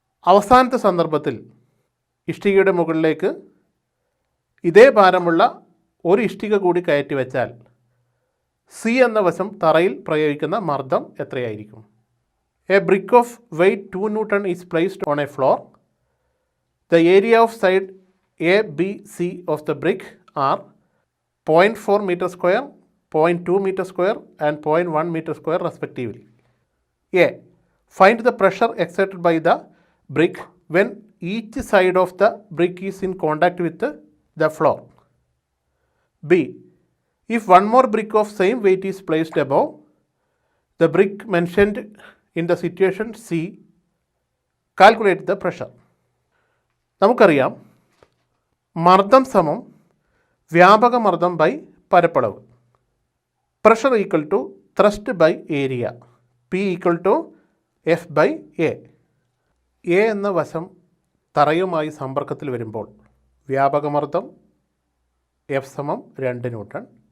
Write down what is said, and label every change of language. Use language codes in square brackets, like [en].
[ml] അവസാനത്തെ സന്ദർഭത്തിൽ ഇഷ്ടികയുടെ മുകളിലേക്ക് ഇതേ ഭാരമുള്ള ഒരു ഇഷ്ടിക കൂടി കയറ്റി വെച്ചാൽ സി എന്ന വശം തറയിൽ പ്രയോഗിക്കുന്ന മർദ്ദം എത്രയായിരിക്കും? [en] A brick of weight 2 newton is placed on a floor. The area of side A B C of the brick are 0.4 meter square, 0.2 meter square and 0.1 meter square respectively. A. Find the pressure exerted by the brick when each side of the brick is in contact with the floor. B. If one more brick of same weight is placed above the brick mentioned in the situation C, calculate the pressure. [ml] നമുക്കറിയാം മർദ്ദം സമം വ്യാപകമർദ്ദം by പരപ്പളവ്. [en] Pressure equal to thrust by area. P equal to F/A. [ml] A എന്ന വശം തറയുമായി സമ്പർക്കത്തിൽ വരുമ്പോൾ വ്യാപകമർദ്ദം F = 2 newton.